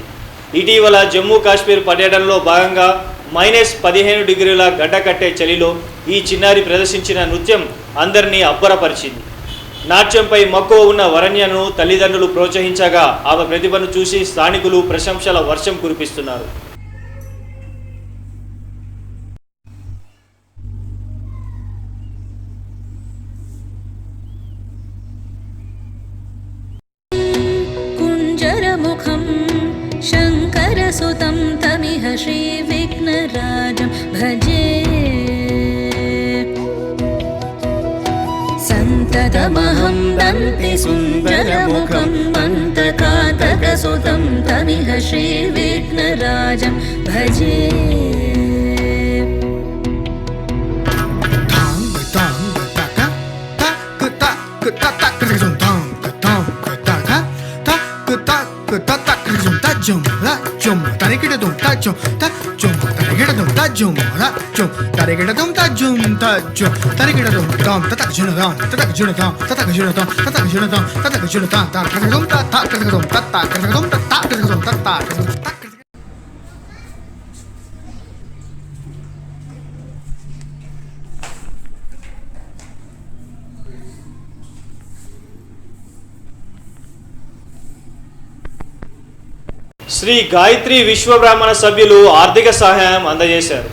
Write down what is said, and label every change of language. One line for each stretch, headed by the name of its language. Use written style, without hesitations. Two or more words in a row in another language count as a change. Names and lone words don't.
Telugu: ఇటీవల జమ్మూ కాశ్మీర్ పర్యటనలో భాగంగా -15 డిగ్రీల గడ్డకట్టే చలిలో ఈ చిన్నారి ప్రదర్శించిన నృత్యం అందరినీ అబ్బరపరిచింది. నాట్యంపై మక్కువ ఉన్న వరణ్యను తల్లిదండ్రులు ప్రోత్సహించగా ఆమె ప్రతిభను చూసి స్థానికులు ప్రశంసల వర్షం కురిపిస్తున్నారు.
Sanskrit: शङ्करसुतं तमिह श्रीविघ्नराजं भजे सन्ततमहं वन्दे सुन्दरमुखं मन्तकातकसुतं तमिह श्रीविघ्नराजं भजे Jum, tarikidum tajum, tajum, tarikidum tajum, tajum, tarikidum tajum, tajum, tarikidum dum, tatakjunadum, tatakjunadum, tatakjunadum, tatakjunadum, tatakjunadum, tatakjunadum, tatakjunadum, tatakjunadum, tatakjunadum, tatakjunadum.
Telugu: శ్రీ గాయత్రి విశ్వబ్రాహ్మణ సభ్యులు ఆర్థిక సహాయం అందజేశారు.